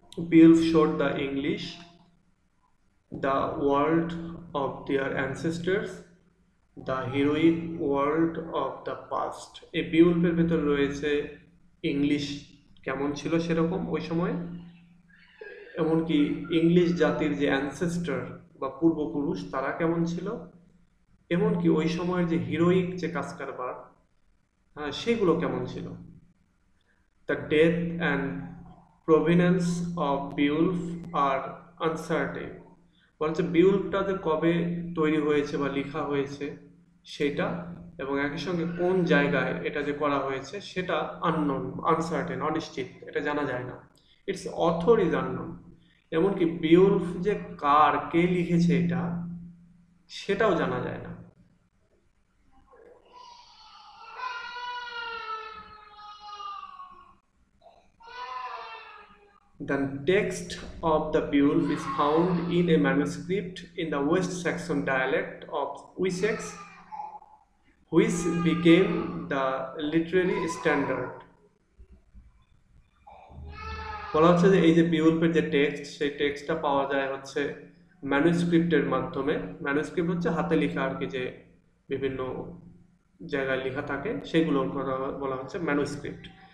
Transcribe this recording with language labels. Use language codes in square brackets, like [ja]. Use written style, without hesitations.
[en] Beowulf showed the English the world of their ancestors, the heroic world of the past. [bn] এই বিউল্ফের ভেতর রয়েছে English কেমন ছিল সেরকম ওই সময়, এমনকি ইংলিশ জাতির যে অ্যানসেস্টর বা পূর্বপুরুষ তারা কেমন ছিল, এমনকি ওই সময়ের যে হিরোইক যে কাজ কারবার, হ্যাঁ, সেগুলো কেমন ছিল। [en] The death and provenance of Beowulf are uncertain. [bn] বলছে বিউল্ফটা যে কবে তৈরি হয়েছে বা লেখা হয়েছে সেটা, এবং একই সঙ্গে কোন জায়গায় এটা যে করা হয়েছে সেটা আননোন, আনসার্টেন, অনিশ্চিত, এটা জানা যায় না। [en] Its author is unknown. [bn] এমনকি বিউল্ফ যে কার, কে লিখেছে এটা, সেটাও জানা যায় না। [en] The text of the Beowulf is found in a manuscript in the West Saxon dialect of Wessex, which became the literary standard. [bn] বলা হচ্ছে যে এই যে বিউল্ফের যে টেক্সট, সেই টেক্সটটা পাওয়া যায় হচ্ছে ম্যানুস্ক্রিপ্টের মাধ্যমে। ম্যানুস্ক্রিপ্ট হচ্ছে হাতে লেখা আর কি, যে বিভিন্ন জায়গায় লেখা থাকে সেগুলো বলা হচ্ছে ম্যানুস্ক্রিপ্ট।